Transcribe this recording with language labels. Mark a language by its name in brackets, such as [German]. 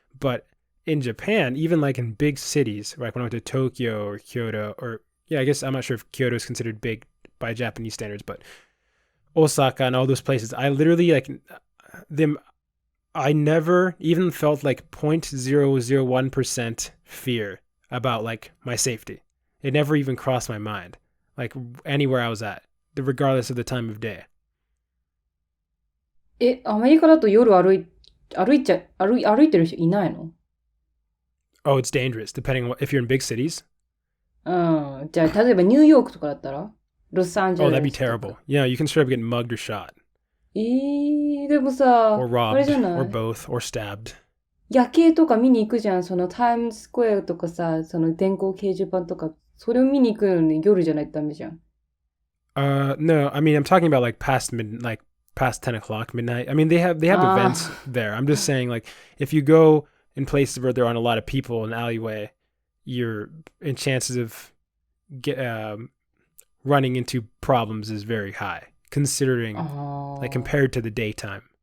[English] But in Japan, even like in big cities, like when I went to Tokyo or Kyoto, or yeah, I guess I'm not sure if Kyoto is considered big by Japanese standards, but Osaka and all those places, I literally like them. I never even felt like 0.001% fear about like my safety. It never even crossed my mind, like anywhere I was at, regardless of the time of day. [Japanese] アメリカだと夜歩いてる人いないの？ [English] Oh, it's dangerous, depending on if you're in big cities. [Japanese] じゃあ、例えばニューヨークとかだったらロサンゼル [English] Oh, [Japanese] ス [English] that'd be terrible. Yeah, you can straight up get mugged or shot. [Japanese] でもさ、 [English] Or [Japanese] あれ [English] robbed, [Japanese] じゃない [English] or both, or stabbed. [Japanese] 夜景とか見に行くじゃん。そのタイムズスクエアとかさ、その電光掲示板とか、それを見に行くのに夜じゃないとダメじゃん。 [English] No, I mean, I'm talking about like past 10 o'clock, midnight. I mean, they have events there. I'm just saying, like, if you go in places where there aren't a lot of people in an alleyway, your chances of running into problems is very high, considering like compared to the daytime.